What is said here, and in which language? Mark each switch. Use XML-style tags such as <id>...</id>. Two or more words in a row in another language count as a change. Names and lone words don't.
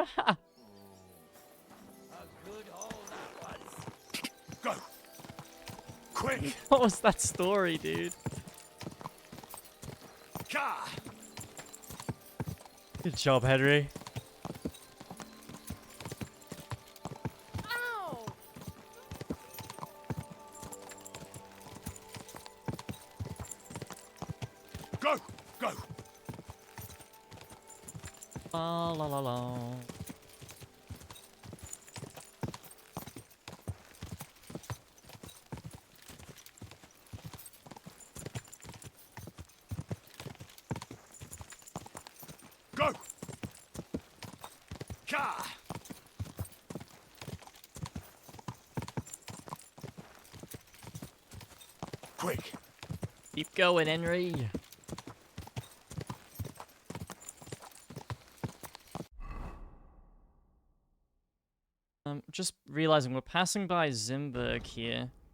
<en>A good hole that was. Go. Quick. What was that story, dude? Ka! Good job, Henry. Ow! Go. Go. La la la la. Go. Ka! Quick. Keep going, Henry. Just realizing we're passing by Zimberg here.</en>